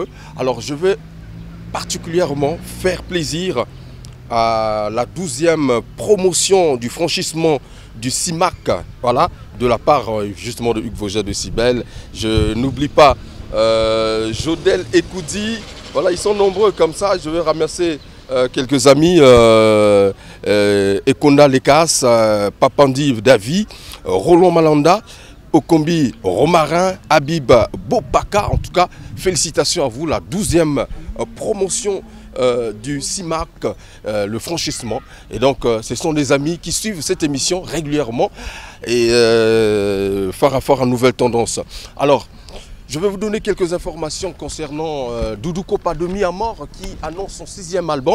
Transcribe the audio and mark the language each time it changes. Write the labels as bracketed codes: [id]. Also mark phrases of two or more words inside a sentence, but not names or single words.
[fr] Alors je vais particulièrement faire plaisir à la 12e promotion du franchissement du CIMAC, voilà, de la part justement de Hugues Vogel de Cybèle. Je n'oublie pas Jodel Ekoudi, voilà, ils sont nombreux comme ça. Je vais remercier quelques amis, Ekonda Lekas, Papandi Davi, Roland Malanda, Okombi Romarin, Habib Bopaka. En tout cas, félicitations à vous, la 12e promotion du CIMAC, le franchissement. Et donc, ce sont des amis qui suivent cette émission régulièrement. Et Farafara Nouvelle Tendance. Alors, je vais vous donner quelques informations concernant Doudou Kopa de Mi-à-Mort qui annonce son 6e album.